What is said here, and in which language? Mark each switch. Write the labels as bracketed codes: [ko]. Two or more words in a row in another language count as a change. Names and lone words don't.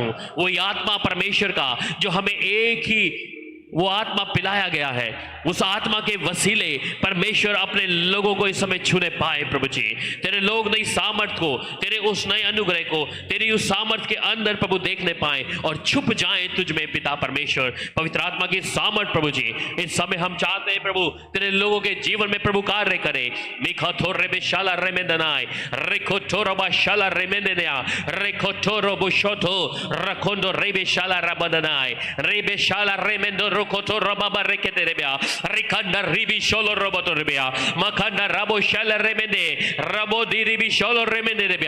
[hi] वही आत्मा परमेश्वर का जो हमें एक ही वो आत्मा पिलाया गया है, उस आत्मा के वसीले परमेश्वर अपने लोगों को इस समय छूने पाए। प्रभु जी तेरे लोग नई सामर्थ को, तेरे उस नए अनुग्रह को, तेरी उस सामर्थ के अंदर प्रभु देखने पाए और छुप जाए तुझ में पिता परमेश्वर। पवित्र आत्मा की सामर्थ प्रभु जी इस समय हम चाहते हैं प्रभु तेरे लोगों के जीवन में प्रभु कार्य करे। मिखा थोर रे बेशाला रे में दनाए रेखो थोरो बाशाला रे में देना रेखो थोरो बुशोथो रखोंदो रे बेशाला रबदनाए रे बेशाला रे में दो रोकोतो रबाबा रेकेते रेबिया रिकंडा रिबी शोलो रोबोतो रेबिया मखंडा रबो शल रेमेंदे रबो दी रिबी शोलो रेमेंदे रेबिया।